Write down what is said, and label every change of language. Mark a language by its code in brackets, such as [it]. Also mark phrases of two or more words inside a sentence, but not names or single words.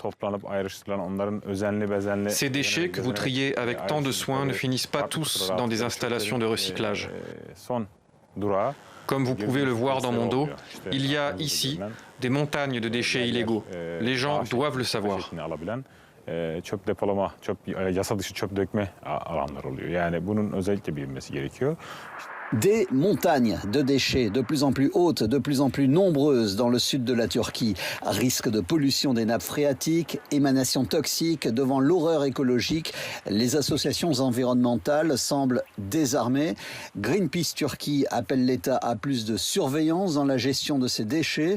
[fr] Ces déchets que vous triez avec tant de soin ne finissent pas tous dans des installations de recyclage. Comme vous pouvez le voir dans mon dos, il y a ici des montagnes de déchets illégaux. Les gens doivent le savoir. [tr] Çöp depolama, yasa dışı çöp dökme alanlar oluyor. Yani bunun özellikle bilinmesi gerekiyor. [fr] Des montagnes de déchets de plus en plus hautes, de plus en plus nombreuses dans le sud de la Turquie. Risque de pollution des nappes phréatiques, émanations toxiques. Devant l'horreur écologique, les associations environnementales semblent désarmées. Greenpeace Turquie appelle l'État à plus de surveillance dans la gestion de ces déchets.